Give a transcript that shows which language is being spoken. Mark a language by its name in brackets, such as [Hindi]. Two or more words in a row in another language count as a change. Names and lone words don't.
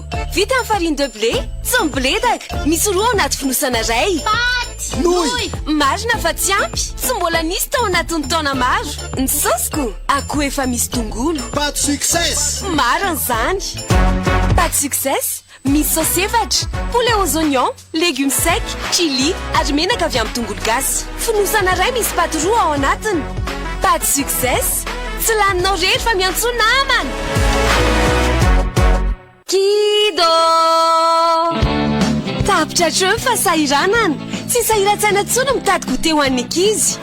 [Malagasy] Vita amin'ny [French] farine de blé, [Malagasy] tsy miboledaka. Misy roa ao anaty fonosana ray. Paty! Nouille! Marina fa tsy ampy. Tsy mbola nisy tao anatin'ny taona maro. Ny saosiko, akoho efa misy tongolo. Pâte success! Marina zany. Pâte success, misy saosy efatra, [French] poulet aux oignons, légumes secs, chili, [Malagasy] ary menaka avy amin'ny tongolo gasy. Fonosana ray misy paty roa ao anatiny. Pâte success, tsy laninao rehetra fa miantso namana. Kido! Tapitra hatreo fa sahiranana. Tsy sahiran-tsaina intsony mitady goûter ho an'ny ankizy.